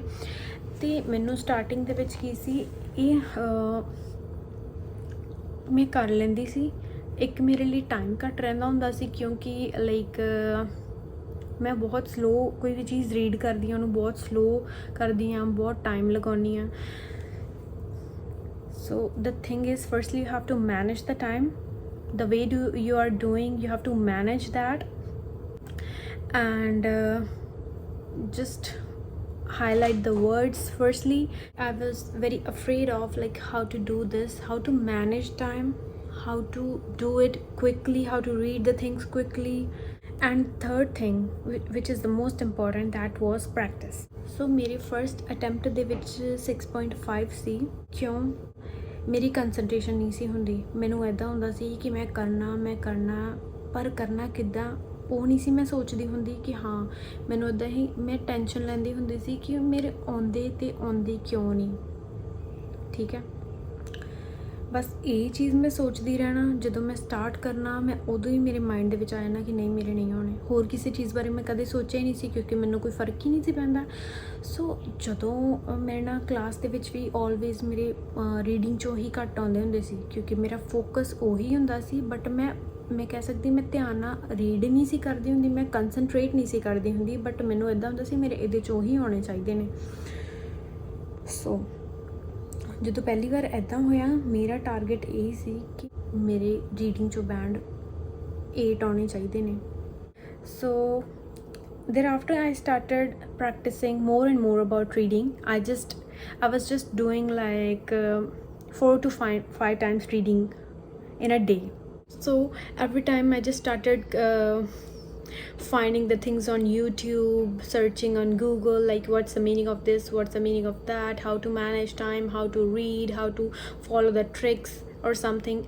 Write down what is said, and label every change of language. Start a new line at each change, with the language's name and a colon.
Punjabi: ਅਤੇ ਮੈਨੂੰ ਸਟਾਰਟਿੰਗ ਦੇ ਵਿੱਚ ਕੀ ਸੀ, ਇਹ ਮੈਂ ਕਰ ਲੈਂਦੀ ਸੀ। ਇੱਕ ਮੇਰੇ ਲਈ ਟਾਈਮ ਘੱਟ ਰਹਿੰਦਾ ਹੁੰਦਾ ਸੀ, ਕਿਉਂਕਿ ਲਾਈਕ ਮੈਂ ਬਹੁਤ ਸਲੋ ਕੋਈ ਵੀ ਚੀਜ਼ ਰੀਡ ਕਰਦੀ ਹਾਂ, ਉਹਨੂੰ ਬਹੁਤ ਸਲੋ ਕਰਦੀ ਹਾਂ, ਬਹੁਤ ਟਾਈਮ ਲਗਾਉਂਦੀ ਹਾਂ।
English: So the thing is firstly you have to manage the time, the way you are doing, you have to manage that, and just highlight the words. Firstly, I was very afraid of like how to do this, how to manage time, how to do it quickly, how to read the things quickly. And third thing, which is the most important, that was practice.
Punjabi: So मेरे first attempt ਦੇ ਵਿੱਚ 6.5 ਸੀ। ਕਿਉਂ? ਮੇਰੀ ਕੰਸਨਟ੍ਰੇਸ਼ਨ ਨਹੀਂ ਸੀ ਹੁੰਦੀ। ਮੈਨੂੰ ਇੱਦਾਂ ਹੁੰਦਾ ਸੀ ਕਿ ਮੈਂ ਕਰਨਾ ਪਰ ਕਰਨਾ ਕਿੱਦਾਂ, ਉਹ ਨਹੀਂ ਸੀ ਮੈਂ ਸੋਚਦੀ ਹੁੰਦੀ ਕਿ ਹਾਂ ਮੈਨੂੰ ਇੱਦਾਂ ਹੀ ਮੈਂ ਟੈਨਸ਼ਨ ਲੈਂਦੀ ਹੁੰਦੀ ਸੀ ਕਿ ਮੇਰੇ ਆਉਂਦੇ ਕਿਉਂ ਨਹੀਂ, ਠੀਕ ਹੈ। ਬਸ ਇਹ ਚੀਜ਼ ਮੈਂ ਸੋਚਦੀ ਰਹਿਣਾ, ਜਦੋਂ ਮੈਂ ਸਟਾਰਟ ਕਰਨਾ ਮੈਂ ਉਦੋਂ ਹੀ ਮੇਰੇ ਮਾਈਂਡ ਦੇ ਵਿੱਚ ਆ ਜਾਣਾ ਕਿ ਨਹੀਂ ਮੇਰੇ ਨਹੀਂ ਆਉਣੇ। ਹੋਰ ਕਿਸੇ ਚੀਜ਼ ਬਾਰੇ ਮੈਂ ਕਦੇ ਸੋਚਿਆ ਹੀ ਨਹੀਂ ਸੀ, ਕਿਉਂਕਿ ਮੈਨੂੰ ਕੋਈ ਫਰਕ ਹੀ ਨਹੀਂ ਸੀ ਪੈਂਦਾ। ਸੋ ਜਦੋਂ ਮੇਰੇ ਨਾਲ ਕਲਾਸ ਦੇ ਵਿੱਚ ਵੀ ਆਲਵੇਜ਼ ਮੇਰੇ ਰੀਡਿੰਗ 'ਚੋਂ ਹੀ ਘੱਟ ਆਉਂਦੇ ਹੁੰਦੇ ਸੀ, ਕਿਉਂਕਿ ਮੇਰਾ ਫੋਕਸ ਉਹੀ ਹੁੰਦਾ ਸੀ। ਬਟ ਮੈਂ ਕਹਿ ਸਕਦੀ ਮੈਂ ਧਿਆਨ ਨਾਲ ਰੀਡ ਨਹੀਂ ਸੀ ਕਰਦੀ ਹੁੰਦੀ, ਮੈਂ ਕੰਸਨਟਰੇਟ ਨਹੀਂ ਸੀ ਕਰਦੀ ਹੁੰਦੀ, ਬਟ ਮੈਨੂੰ ਇੱਦਾਂ ਹੁੰਦਾ ਸੀ ਮੇਰੇ ਇਹਦੇ 'ਚੋਂ ਹੀ ਆਉਣੇ ਚਾਹੀਦੇ ਨੇ। ਸੋ ਜਦੋਂ ਪਹਿਲੀ ਵਾਰ ਇੱਦਾਂ ਹੋਇਆ, ਮੇਰਾ ਟਾਰਗੇਟ ਇਹ ਸੀ ਕਿ ਮੇਰੇ ਰੀਡਿੰਗ 'ਚੋਂ ਬੈਂਡ 8 ਆਉਣੇ ਚਾਹੀਦੇ ਨੇ।
English: So thereafter I started practicing more and more about reading. I was just doing like 4 to 5 times reading in a day. So every time I just started finding the things on YouTube, searching on Google, like what's the meaning of this, what's the meaning of that, how to manage time, how to read, how to follow the tricks or something.